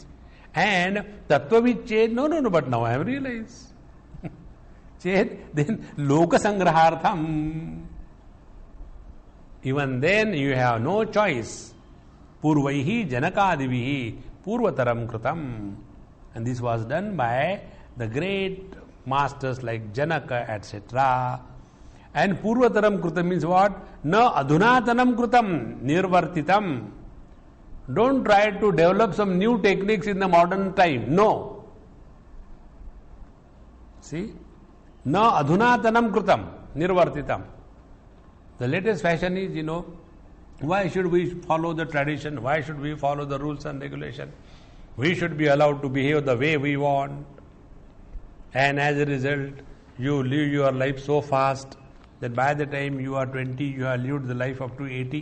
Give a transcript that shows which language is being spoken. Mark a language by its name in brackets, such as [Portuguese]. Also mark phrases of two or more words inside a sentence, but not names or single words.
[English] And tattvavicched, no, but now I have realized. Then lokasangrahartham. Even then you have no choice. [Sanskrit] पूर्वैः जनकादिभिः पूर्वतरं कृतम्. [English] And this was done by the great masters like Janaka, etc. And [Sanskrit] पूर्वतरं कृतम् [English] means what? [Sanskrit] न अधुनातनं कृतं निर्वर्तितम्. [English] Don't try to develop some new techniques in the modern time. No. See? [Sanskrit] न अधुनातनं कृतं निर्वर्तितम्. [English] The latest fashion is, why should we follow the tradition? Why should we follow the rules and regulations? We should be allowed to behave the way we want. And as a result, you live your life so fast that by the time you are 20, you have lived the life up to 80.